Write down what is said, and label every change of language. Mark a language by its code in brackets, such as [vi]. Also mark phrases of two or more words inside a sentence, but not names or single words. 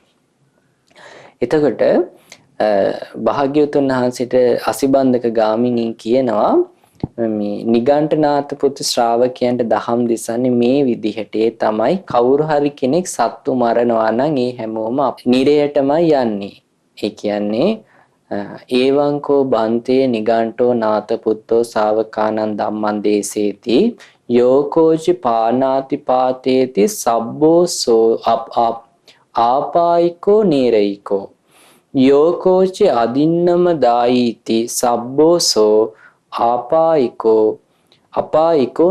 [si] එතකොට භාග්‍යවතුන් වහන්සේට අසිබන්ධක ගාමිණී කියනවා, මේ නිගණ්ඨනාත පුත්ත ශ්‍රාවකයන්ට දහම් දෙසන්නේ මේ විදිහට තමයි. කවුරු හරි කෙනෙක් සත්තු මරනවා නම් ඒ හැමෝම නිරයටමයි යන්නේ. [pi] ඒ කියන්නේ ඒවංකෝ බන්තේ නිගණ්ඨෝ නාත පුත්තෝ ශාවකානං ධම්මං දේසේති යෝකෝචි පානාති පාතේති සබ්බෝ සෝ ආපායිකෝ නීරයිකෝ යෝකෝචි අදින්නම දායිති සබ්බෝ සෝ අපායිකෝ